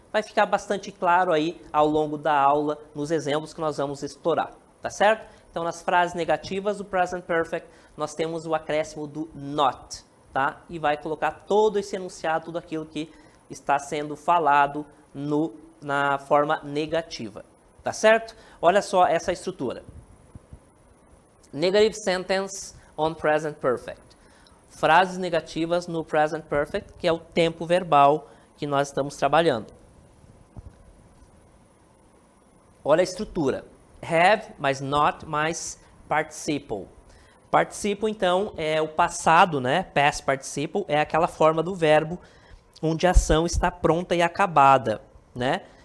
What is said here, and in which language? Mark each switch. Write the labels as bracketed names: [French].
[Portuguese] vai ficar bastante claro aí ao longo da aula, nos exemplos que nós vamos explorar, tá certo? Então, nas frases negativas do present perfect, nós temos o acréscimo do not, tá? E vai colocar todo esse enunciado, tudo aquilo que está sendo falado na forma negativa, tá certo? Olha só essa estrutura. [English] Negative sentence on present perfect. [Portuguese] Frases negativas no present perfect, que é o tempo verbal que nós estamos trabalhando. Olha a estrutura. Have, mais not, mais participle. Participle, então, é o passado, né? Past participle é aquela forma do verbo onde a ação está pronta e acabada, né?